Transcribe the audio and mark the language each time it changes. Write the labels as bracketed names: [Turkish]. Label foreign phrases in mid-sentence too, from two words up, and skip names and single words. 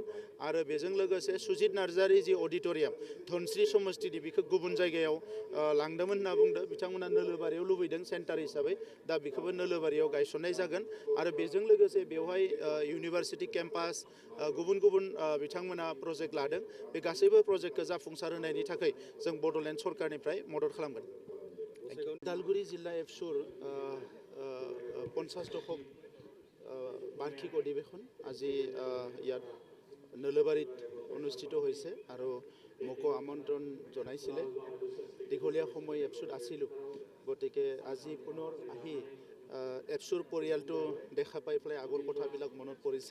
[Bodo] आरो बेजों लोगोसे सुजित नार्जारि जि अडिट'रियाम धनस्रि समस्तिनि, बेखौ गुबुन जायगायाव लांदोंमोन होनना बुंदों, बिथांमोना नोलोबारियाव लुबैदों सेन्टार हिसाबै, दा बेखौबो नोलोबारियाव गायसननाय जागोन। आरो बेजों लोगोसे बेवहाय [English] university campus, [Bodo] गुबुन गुबुन बिथांमोना प्रजेक्ट लादों। बे गासैबो प्रजेक्टखौ जाफुंसार होनायनि थाखाय जों बड'लेण्ड सरकारनिफ्राय मदद खालामगोन। [Assamese] उदालगुरि जिल्ला एबसुर 50 দশক বাৰ্ষিক অধিৱেশন আজি ইয়াত নলবাৰীত অনুষ্ঠিত হৈছে আৰু মোকো আমন্ত্ৰণ জনাইছিলে। দীঘলীয়া সময় এবছুত আছিলোঁ, গতিকে আজি পুনৰ আহি এবছুৰ পৰিয়ালটো দেখা পাই পেলাই আগৰ কথাবিলাক মনত পৰিছে।